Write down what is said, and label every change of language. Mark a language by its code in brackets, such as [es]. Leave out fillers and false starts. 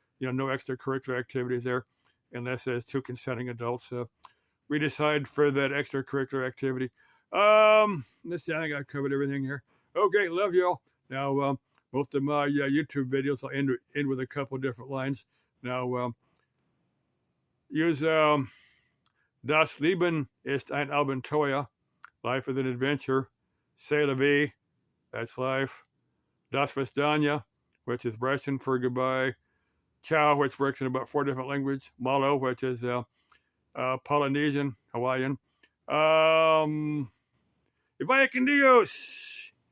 [en] No extracurricular activities there, unless there's two consenting adults. We decide for that extracurricular activity. Let's see. I think I covered everything here. Okay, love y'all. Now, most of my YouTube videos I'll end with a couple different lines. Now, use [de] Das Leben ist ein Abenteuer. [en] Life is an adventure. [fr] C'est la vie. [en] That's life. Das Vidania, which is Russian for goodbye. Ciao, which works in about 4 different languages. Malo, which is Polynesian, Hawaiian. [es] Vaya con Dios.